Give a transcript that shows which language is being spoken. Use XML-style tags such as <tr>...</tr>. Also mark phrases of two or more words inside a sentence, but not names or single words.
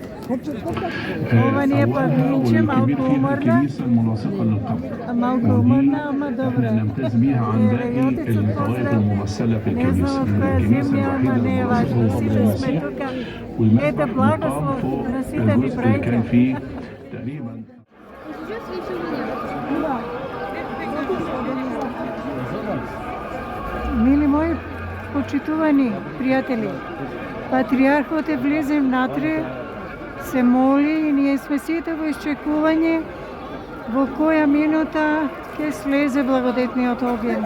<ar>والكبير فيها الكنيسه الملاصقه للقبر، ودي احنا نمتاز بيها عن باقي الطوائف الممثله في الكنيسه. الكنيسه الوحيده الملاصقه لقبر المسيح، والمسبح مقام فوق الجزء اللي كان فيه تقريبا.</ar> <mk>Мили мои почитувани пријатели, Патриархот е влезе внатре, се моли и ние сме сите во исчекување во која минута ќе слезе благодетниот огњ.</mk>